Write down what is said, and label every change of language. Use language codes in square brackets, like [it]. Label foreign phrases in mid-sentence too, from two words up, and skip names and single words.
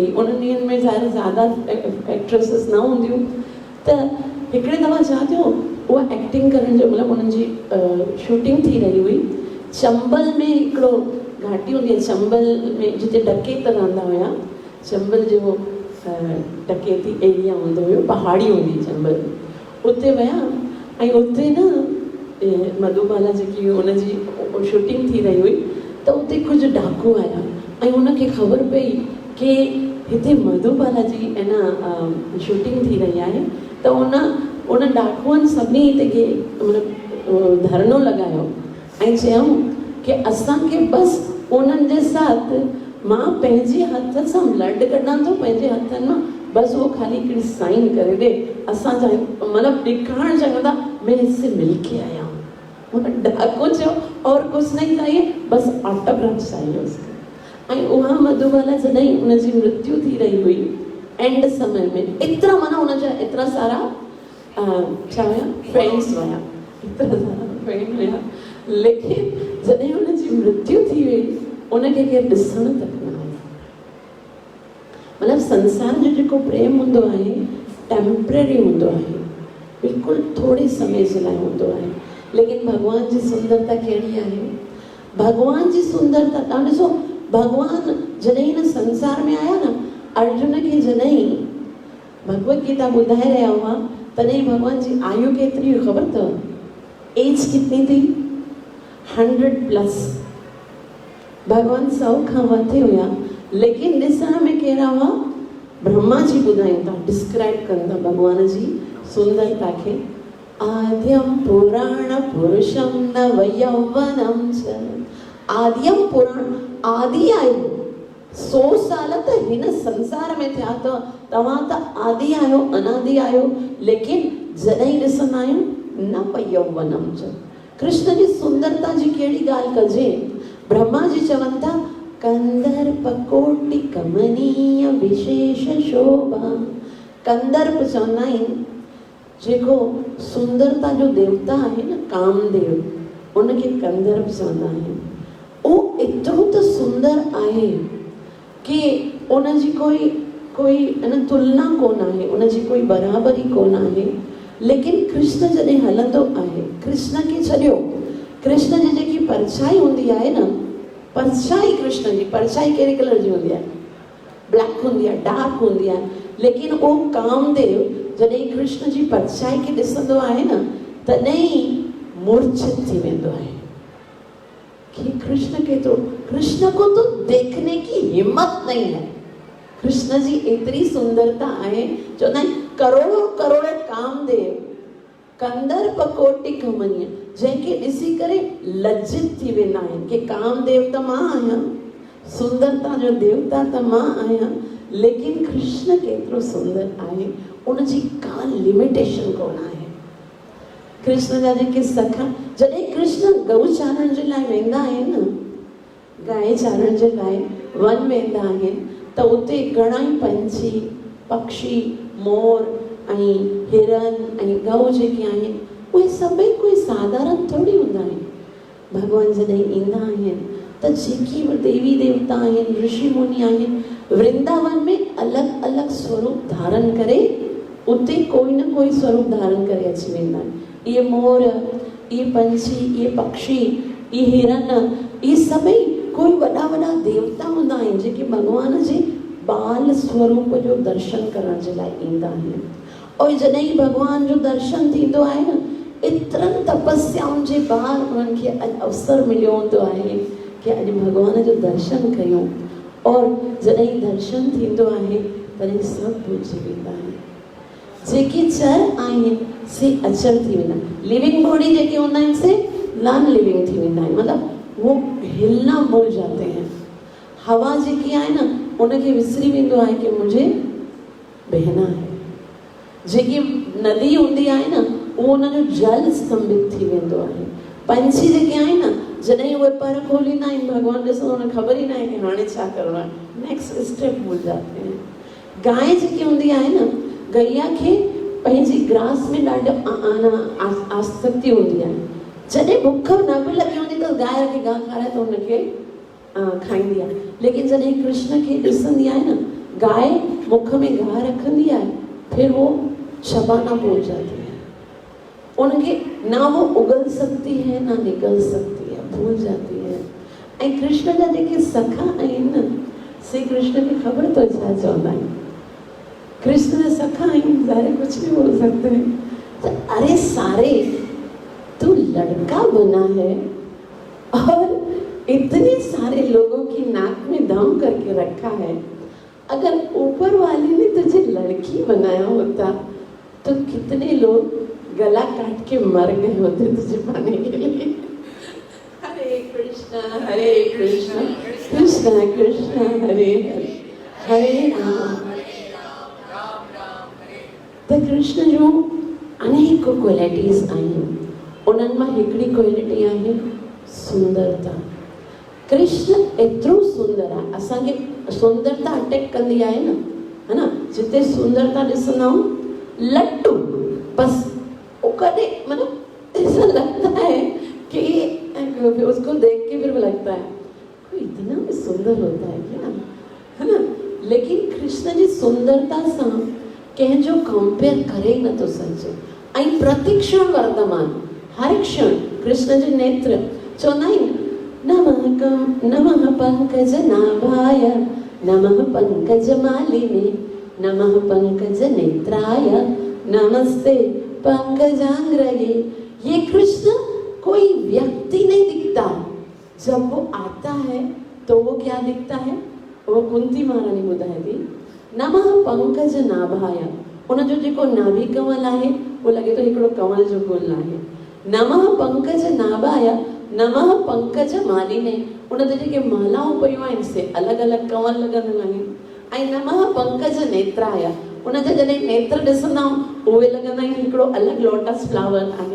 [sd] उन ॾींहंनि में ज़्यादा एक्ट्रेसिस न हूंदियूं, त हिकिड़े दफ़ा छा थियो, उहा एक्टिंग करण जो मतिलबु उन्हनि जी शूटिंग थी रही हुई, चंबल में हिकिड़ो घाटी हूंदी आहे, चंबल में जिते डकैत रहंदा हुया, चंबल जो डकैती एरिया हूंदो हुयो, पहाड़ी हूंदी चंबल, उते विया ऐं उते न मधुबाला जेकी हुनजी शूटिंग थी रही हुई, त उते कुझु डाकू आया ऐं उनखे ख़बर पई कि हिते मधुबाला जी है न शूटिंग थी रही आहे, त उन डाकुअनि सभिनी हिते मतिलबु धरनो लॻायो ऐं चयऊं कि असांखे बसि उन्हनि जे साथ मां पंहिंजे हथ सां ब्लड कढां थो पंहिंजे हथनि मां, बस वो खाली हिकिड़ी साइन करे दे, असां मतलब ॾेखारणु चाहियूं था [hi] मैं इससे मिलके आया हूँ। मतलब [sd] डाको चयो [hi] और कुछ नहीं चाहिए, बस ऑटोग्राफ चाहिए उसका। [sd] ऐं उहा मधुबाला जॾहिं उनजी मृत्यु थी रही हुई एंड समय में, एतिरा माना उनजा एतिरा सारा छा हुया फ्रेंड्स हुया, एतिरा सारा फ्रेंड हुया, लेकिन जॾहिं उनजी मृत्यु थी वई उनखे केरु ॾिसण तक न आयो। मतलब संसार जो जेको प्रेम हूंदो आहे टेम्परेरी हूंदो आहे, बिल्कुलु थोरे समय जे लाइ हूंदो आहे, लेकिन भगवान जी सुंदरता कहिड़ी आहे? भगवान जी सुंदरता तव्हां ॾिसो, भगवान जॾहिं हिन संसार में आया न, अर्जुन खे जॾहिं भगवत गीता ॿुधाए रहिया हुआ, तॾहिं भगवान जी आयु केतिरी हुई ख़बर अथव? [hi] एज कितनी थी? 100+। [sd] भगवान 100 खां मथे हुया, लेकिन ॾिसण में कहिड़ा हुआ? ब्रह्मा जी ॿुधाइनि था, डिस्क्राइब कनि था भगवान जी सुंदरता खे। [sa] आद्यम पुराण पुरुषम नव यौवनम च। [sd] आद्यम पुराण, आदि आयो 100 साल त हिन संसार में थिया अथव, तव्हां त आदि आहियो, अनादि आहियो, लेकिन जॾहिं ॾिसंदा आहियूं [sa] नव यौवनम च। [sd] कृष्ण जी सुंदरता जी कहिड़ी ॻाल्हि कजे? ब्रह्मा जी चवनि था [sa] कंदर्प कोटि कमनीय विशेष शोभा। [sd] कंदर्प चवंदा आहिनि जेको सुंदरता जो देवता आहे न, कामदेव, उनखे कंदर्प चवंदा आहिनि। उहो एतिरो त सुंदर आहे कि उनजी कोई अन तुलना कोन आहे, उनजी कोई बराबरी कोन आहे। लेकिन कृष्ण जॾहिं हलंदो आहे, कृष्ण खे छॾियो, कृष्ण जी जेकी परछाई हूंदी आहे न, परछाई कृष्ण जी परछाई कहिड़े कलर जी हूंदी आहे? ब्लैक हूंदी आहे, डार्क हूंदी आहे। लेकिन उहो कामदेव जॾहिं कृष्ण जी परछाई खे ॾिसंदो आहे न, तॾहिं मूर्छित थी वेंदो आहे कि कृष्ण केतिरो, [hi] कृष्ण को तो देखने की हिम्मत नहीं है। [sd] कृष्ण जी एतिरी सुंदरता आहे, चवंदा आहिनि करोड़ों करोड़ों कामदेव [sa] कंदर्प कोटि कमनीय, [sd] जंहिंखे ॾिसी करे लज्जित थी वेंदा आहिनि कि कामदेव त मां आहियां, सुंदरता जो देवता त मां आहियां, लेकिन कृष्ण केतिरो सुंदर आहे, उनजी का लिमिटेशन कोन आहे। कृष्ण जा जेके सखा, जॾहिं कृष्ण गऊ चारण जे लाइ वेंदा आहिनि न, गांइ चारण जे लाइ वन वेंदा आहिनि, त उते घणाई पंछी, पक्षी, मोर ऐं हिरन ऐं गऊ जेके आहिनि, उहे सभई कोई साधारण थोरी हूंदा आहिनि। भगवान जॾहिं ईंदा आहिनि त जेकी बि देवी देवता आहिनि, ऋषि मुनि आहिनि, वृंदावन में अलॻि अलॻि स्वरूप धारण करे उते कोई न कोई स्वरूप धारण करे अची वेंदा आहिनि। इहे मोर, इहे पंछी, इहे पक्षी, इहे हिरन, इहे सभई कोई वॾा वॾा देवता हूंदा आहिनि जेके भॻवान जे बाल स्वरूप जो दर्शन करण जे लाइ ईंदा आहिनि। और जॾहिं भॻवान जो दर्शन थींदो आहे न, एतिरनि तपस्याउनि जे बाद उन्हनि खे अॼु अवसर मिलियो हूंदो आहे कि अॼु भॻवान जो दर्शन कयूं। और जॾहिं दर्शन थींदो आहे तॾहिं सभु भुलिजी वेंदा आहिनि। जेके चर आहिनि से अचर थी वेंदा आहिनि। [en] living body [sd] जेके हूंदा आहिनि से [en] non living [sd] थी वेंदा आहिनि, मतिलबु [hi] वो हिलना भूल जाते हैं। [sd] हवा जेकी आहे न उनखे विसरी वेंदो आहे कि [hi] मुझे बहना है। [sd] जेकी नदी हूंदी आहे न उहो उनजो जल स्तंभित थी वेंदो आहे। पंछी जेके आहिनि न जॾहिं उहे पर खोलींदा आहिनि भॻवान ॾिसो उन्हें ख़बर ई न आहे कि हाणे छा करिणो आहे, [en] next step [hi] भूल जाते हैं। [sd] गांइ जेकी हूंदी आहे न, गैया खे पंहिंजी ग्रास में ॾाढो आसक्ति हूंदी आहे। जॾहिं बुख न बि लॻी हूंदी त गांइ खे गाहु खाराए त हुनखे खाईंदी आहे। लेकिन जॾहिं कृष्ण खे ॾिसंदी आहे न, गाय मुख में गाहु रखंदी आहे, [hi] फिर वो शबाना भूल जाती है। उनके ना वो उगल सकती है ना निकल सकती है, भूल जाती है। [sd] ऐं कृष्ण जा जेके सखा आहिनि न, से कृष्ण खे ख़बर तो छा चवंदा आहिनि। कृष्ण जा सखा आहिनि, [hi] ज़ाहिर कुछ भी बोल सकते हैं। तो अरे सारे तू लड़का बना है और इतने सारे लोगों की नाक में दम करके रखा है। अगर ऊपर वाली ने तुझे लड़की बनाया होता तो कितने लोग गला काट के मर गए होते तुझे पाने के लिए। [sa] हरे कृष्ण कृष्ण कृष्ण हरे हरे, हरे राम। [sd] त कृष्ण जो अनेक क्वालिटीज़ आहिनि, उन्हनि मां हिकिड़ी क्वालिटी आहे सुंदरता। कृष्ण एतिरो सुंदर आहे, असांखे सुंदरता अटैक कंदी आहे न, [hi] है ना। [sd] जिते सुंदरता ॾिसंदा आहियूं लट्टू बस, [hi] वो कॾहिं मतलब ऐसा लगता है कि उसको देख के फिर लगता है कोई इतना भी सुंदर होता है क्या, है ना। [sd] लेकिन कृष्ण जी सुंदरता सां कंहिंजो कंपेयर करे न थो सघे। ऐं प्रतिक्षण वर्तमान, हर क्षण कृष्ण जे नेत्र चवंदा आहिनि [sa] नमः पंकजनाभाय नमः पंकजमालिने नमः पंकजनेत्राय नमस्ते पंकजांग्रये। [hi] ये कृष्ण कोई व्यक्ति नहीं दिखता, जब वो आता है तो वो क्या दिखता है, वो कुंती महारानी [sd] ॿुधाए थी [sa] नमः पंकजनाभाय। [sd] उनजो जेको नाभि कमल आहे वो लॻे थो हिकिड़ो कमल जो गुल आहे। [sa] नमः पंकजनाभाय नमः पंकजमालिने, [sd] उन ते जेके मालाऊं पयूं आहिनि से अलॻि अलॻि कमल लॻंदियूं आहिनि। ऐं [sa] नमः पंकजनेत्राय, [sd] उन जा जॾहिं नेत्र ॾिसंदा आहियूं उहे लॻंदा आहिनि हिकिड़ो अलॻि [en] lotus flower [sd] आहे।